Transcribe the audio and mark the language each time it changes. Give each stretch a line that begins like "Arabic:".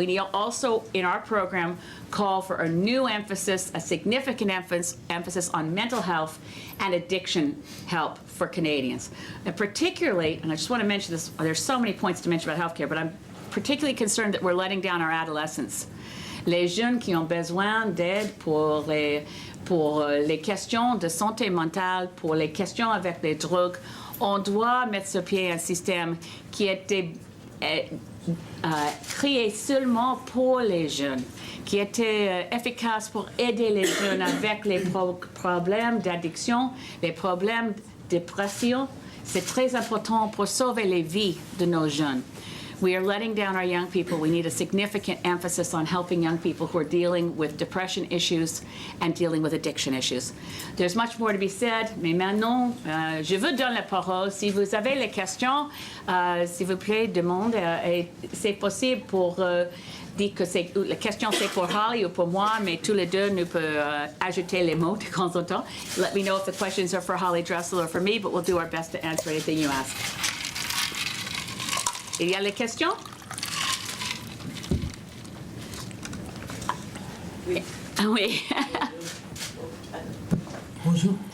English: We also, in our program, call for a new emphasis, a significant emphasis on mental health and addiction help for Canadians. And particularly, and I just want to mention this, there's so many points to mention about healthcare, but I'm particularly concerned that we're letting down our adolescents.
French: Les jeunes qui ont besoin d'aide pour les questions de santé mentale, pour les questions avec les drogues, on doit mettre sur pied un système qui a été créé seulement pour les jeunes, qui était efficace pour aider les jeunes avec les problèmes d'addiction, les problèmes de dépression. C'est très important pour sauver les vies de nos jeunes.
English: We are letting down our young people. We need a significant emphasis on helping young people who are dealing with depression issues and dealing with addiction issues. There's much more to be said,
French: mais maintenant, je vous donne la parole. Si vous avez les questions, s'il vous plaît, demande. Et c'est possible pour dire que la question c'est pour Holly ou pour moi, mais tous les deux nous peut ajouter les mots de temps en temps.
English: Let me know if the questions are for Holly Dressel or for me, but we'll do our best to answer anything you ask.
French: Il y a les questions? Oui. Oui. Bonjour.